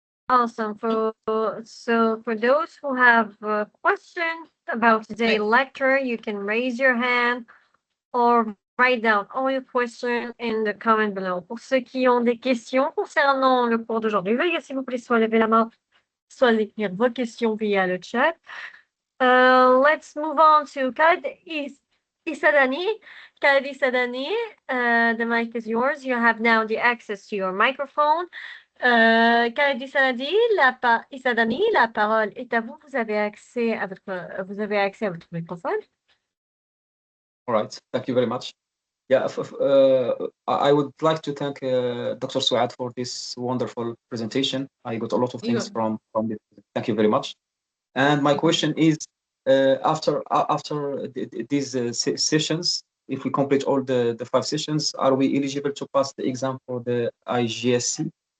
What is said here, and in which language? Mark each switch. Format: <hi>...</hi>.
<en>Awesome. So for those who have questions about today's lecture, you can raise your hand or write down all your questions in the comment below.</en> <fr>Pour ceux qui ont des questions concernant le cours d'aujourd'hui, veuillez s'il vous plaît soit lever la main, soit écrire vos questions via le chat.</fr> <en>Let's move on to Khaled Isadani. Khaled Isadani, the mic is yours. You have now the access to your microphone.</en> <fr>Khaled Isadani, la parole est à vous. Vous avez accès à votre microphone.</fr> <en>All right, thank you very much. Yeah, I would like to thank Dr. Souad for this wonderful presentation. I got a lot of things from this. Thank you very much. And my question is, after these sessions, if we complete all the 5 sessions, are we eligible to pass the exam for the IGCSE?</en>